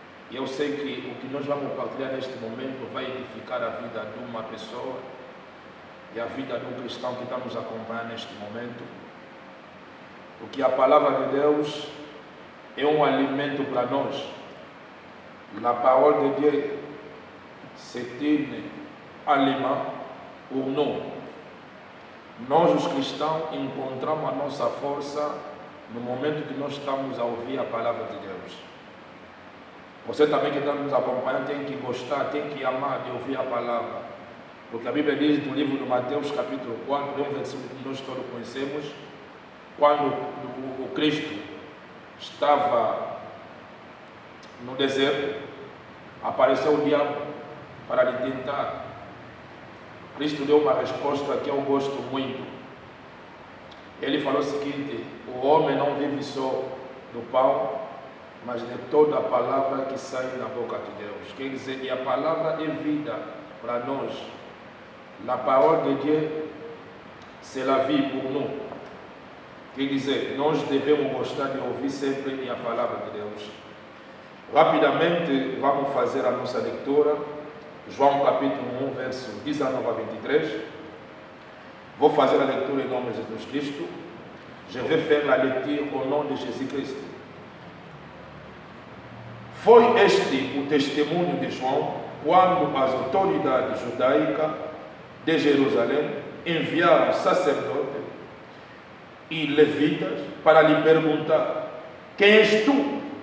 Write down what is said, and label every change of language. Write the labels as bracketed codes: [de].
[pt] E eu sei que o que nós vamos partilhar neste momento vai edificar a vida de uma pessoa e a vida de um cristão que está nos acompanhando neste momento. Porque a palavra de Deus é um alimento para nós. [fr] La parole de Dieu, c'est un aliment pour nous. [pt] Nós, os cristãos, encontramos a nossa força no momento que nós estamos a ouvir a palavra de Deus. Você também que está nos acompanhando tem que gostar, tem que amar de ouvir a palavra. Porque a Bíblia diz no livro de Mateus, capítulo 4, é um versículo que nós todos conhecemos, quando o Cristo estava no deserto, apareceu o diabo para lhe tentar. Cristo deu uma resposta que eu gosto muito. Ele falou o seguinte: o homem não vive só do pão, mas de toda a palavra que sai da boca de Deus. Quer dizer, e a palavra é vida para nós. [fr] La parole de Dieu, c'est la vie pour nous. [pt] Quer dizer, nós devemos gostar de ouvir sempre a palavra de Deus. Rapidamente, vamos fazer a nossa leitura. João capítulo 1, verso 19 a 23. Vou fazer a leitura em nome de Jesus Cristo. [fr] Je vais faire la lecture au nom de Jésus-Christ. [pt] Foi este o testemunho de João quando as autoridades judaicas de Jerusalém enviaram sacerdotes e levitas para lhe perguntar: quem és tu?